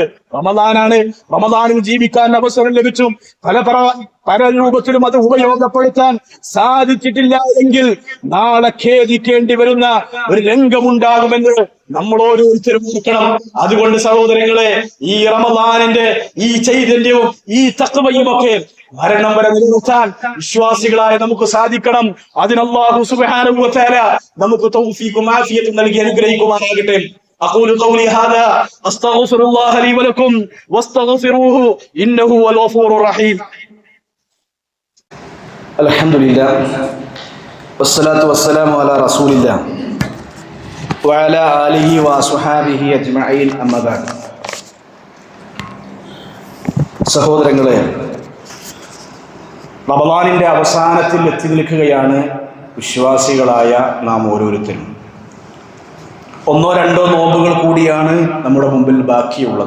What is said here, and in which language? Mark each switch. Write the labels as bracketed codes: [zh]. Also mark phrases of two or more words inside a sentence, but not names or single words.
[ml] റമദാനാണ്, റമദാനിൽ ജീവിക്കാൻ അവസരം ലഭിച്ചു, പല രൂപത്തിലും അത് ഉപയോഗപ്പെടുത്താൻ സാധിച്ചിട്ടില്ല എങ്കിൽ നാളെ ഖേദിക്കേണ്ടി വരുന്ന ഒരു രംഗമുണ്ടാകുമെന്ന് നമ്മൾ ഓരോരുത്തരും ഓർക്കണം. അതുകൊണ്ട് സഹോദരങ്ങളെ, ഈ റമദാനിന്റെ ഈ ചൈതന്യവും ഈ തഖ്വയും ഒക്കെ മരണം വരെ നിലനിർത്താൻ വിശ്വാസികളായ നമുക്ക് സാധിക്കണം. അതിന് [ar] الله سبحانه وتعالى [ml] നമുക്ക് തൗഫീഖും ആഫിയത്തും നൽകി അനുഗ്രഹിക്കുമാറാകട്ടെ. [ar] أقول قولي هذا أستغفر الله لي ولكم واستغفروه إنه هو الغفور الرحيم. الحمد لله والصلاة والسلام على رسول الله وعلى آله وصحابه أجمعين أما بعد. [ml] സഹോദരങ്ങളെ, റമദാനിന്റെ അവസാനത്തിൽ എത്തി നിൽക്കുകയാണ് വിശ്വാസികളായ നാം ഓരോരുത്തരും. ഒന്നോ രണ്ടോ നോമ്പുകൾ കൂടിയാണ് നമ്മുടെ മുമ്പിൽ ബാക്കിയുള്ളത്.